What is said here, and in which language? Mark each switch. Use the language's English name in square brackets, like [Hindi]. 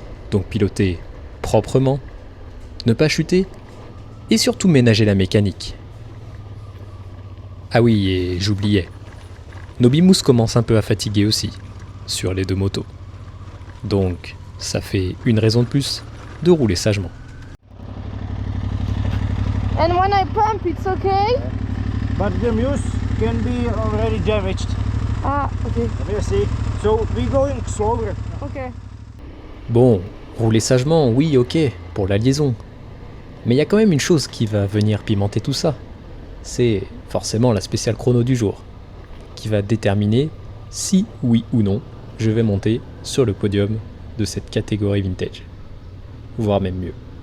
[French] Donc piloter proprement, ne pas chuter et surtout ménager la mécanique. Ah oui, et j'oubliais. Nos bimous commencent un peu à fatiguer aussi. sur les deux motos. Donc, ça fait une raison de plus de rouler sagement. [English] And when I pump, it's okay? But the muse can be already damaged. Ah, ok. Merci. So we going slower. Ok. [French] Bon, rouler sagement, oui, ok, pour la liaison. Mais il y a quand même une chose qui va venir pimenter tout ça. C'est forcément la spéciale chrono du jour, qui va déterminer si, oui ou non, je vais monter sur le podium de cette catégorie vintage. Voire même mieux.